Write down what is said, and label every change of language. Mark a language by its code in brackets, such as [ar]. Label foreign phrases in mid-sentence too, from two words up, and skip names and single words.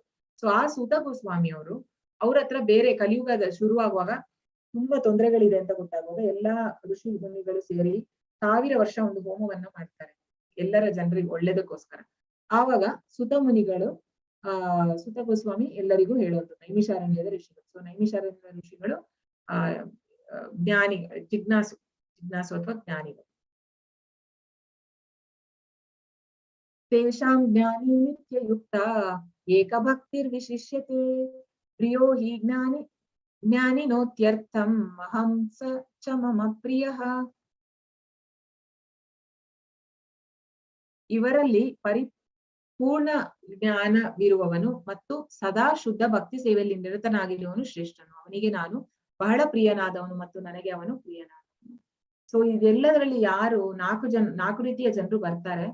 [kn] ಸೊ ಆ ಸೂತ ಗೋಸ್ವಾಮಿ ಅವ್ರ ಹತ್ರ ಬೇರೆ ಕಲಿಯುಗದ ಶುರುವಾಗುವಾಗ ತುಂಬಾ ತೊಂದರೆಗಳಿದೆ ಅಂತ ಗೊತ್ತಾಗುವಾಗ ಎಲ್ಲಾ ಋಷಿ ಮುನಿಗಳು ಸೇರಿ 1000 ವರ್ಷ ಒಂದು ಹೋಮವನ್ನ ಮಾಡ್ತಾರೆ ಎಲ್ಲರ ಜನರಿಗೆ ಒಳ್ಳೇದಕ್ಕೋಸ್ಕರ. ಆವಾಗ ಸುತ ಗೋಸ್ವಾಮಿ ಎಲ್ಲರಿಗೂ ಹೇಳೋದು ನೈಮಿಷಾರಣ್ಯದ ಋಷಿಗಳು. ಸೊ ನೈಮಿಷಾರಣ್ಯದ ಋಷಿಗಳು ಜ್ಞಾನಿ ಜಿಜ್ಞಾಸು ಅಥವಾ ಜ್ಞಾನಿಗಳು. [sa] ತೇಷಾಂ ಜ್ಞಾನಿ ನಿತ್ಯಯುಕ್ತ ಏಕಭಕ್ತಿರ್ವಿಶಿಷ್ಯತೆ ಪ್ರಿಯೋ ಹಿ ಜ್ಞಾನಿನೋತ್ಯರ್ಥಂ ಅಹಂ ಸ ಚ ಮಮ ಪ್ರಿಯಃ. [kn] ಇವರಲ್ಲಿ ಪರಿಪೂರ್ಣ ಜ್ಞಾನವಿರುವವನು ಮತ್ತು ಸದಾ ಶುದ್ಧ ಭಕ್ತಿ ಸೇವೆಯಲ್ಲಿ ನಿರತನಾಗಿರುವವನು ಶ್ರೇಷ್ಠನು. ಅವನಿಗೆ ನಾನು ಬಹಳ ಪ್ರಿಯನಾದವನು ಮತ್ತು ನನಗೆ ಅವನು ಪ್ರಿಯನಾದವನು. ಸೊ ಇದೆಲ್ಲದರಲ್ಲಿ ಯಾರು ನಾಲ್ಕು ರೀತಿಯ ಜನರು ಬರ್ತಾರೆ.